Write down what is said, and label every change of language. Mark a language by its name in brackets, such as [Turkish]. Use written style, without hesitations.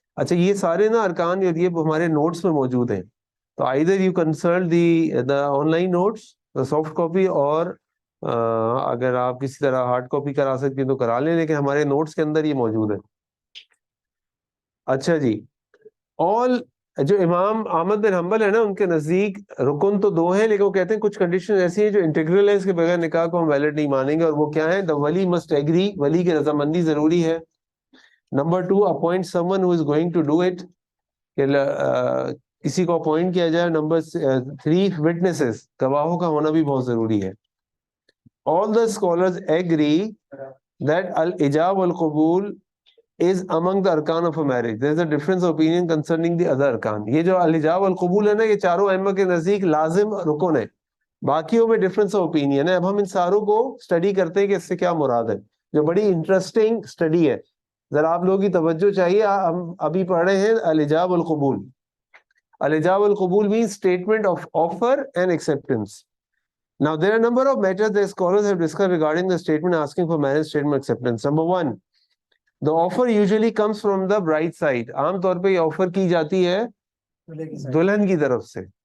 [Urdu] اچھا یہ سارے نا ارکان یہ ہمارے نوٹس میں موجود ہیں, تو [English] either you consult the [Urdu] on line notice soft copy, اور اگر آپ کسی طرح ہارڈ کاپی کرا سکتے ہیں تو کرا لیں, لیکن ہمارے نوٹس کے اندر یہ موجود ہے. اچھا جی, آل جو امام احمد بن حنبل ہے نا ان کے نزدیک رکن تو 2 ہیں, لیکن وہ کہتے ہیں کچھ کنڈیشن ایسی ہیں جو انٹیگرل ہے, اس کے بغیر نکاح کو ہم ویلڈ نہیں مانیں گے. اور وہ کیا ہے؟ [English] the wali must agree, [Urdu] ولی کی رضامندی ضروری ہے. Number 2, [English] appoint someone who is going to do it, [Urdu] کہ کسی کو اپوائنٹ کیا جائے. نمبر 3, witnesses, گواہوں کا ہونا بھی بہت ضروری ہے. [English] all the scholars agree that al-ijab wal-qabul is among the arkan of a marriage. There is a difference of opinion concerning the other arkan. [Urdu] یہ جو al-ijab wal-qabul ہے نا, یہ چاروں ائمہ کے نزدیک لازم رکن ہے, باقیوں میں ڈفرینس آف اوپینین ہے. اب ہم ان ساروں کو اسٹڈی کرتے ہیں کہ اس سے کیا مراد ہے, جو بڑی انٹرسٹنگ اسٹڈی ہے. ذرا آپ لوگوں کی توجہ چاہیے. ہم ابھی پڑھ رہے ہیں al-ijab wal-qabul. [English] al-ijab wal-qabul means statement of offer and acceptance. Now there are a number of matters that scholars have discussed regarding the statement asking for marriage, statement acceptance. Number 1, the offer usually comes from the bride side. [Urdu] عام طور پہ یہ offer کی جاتی ہے دلہن کی طرف سے.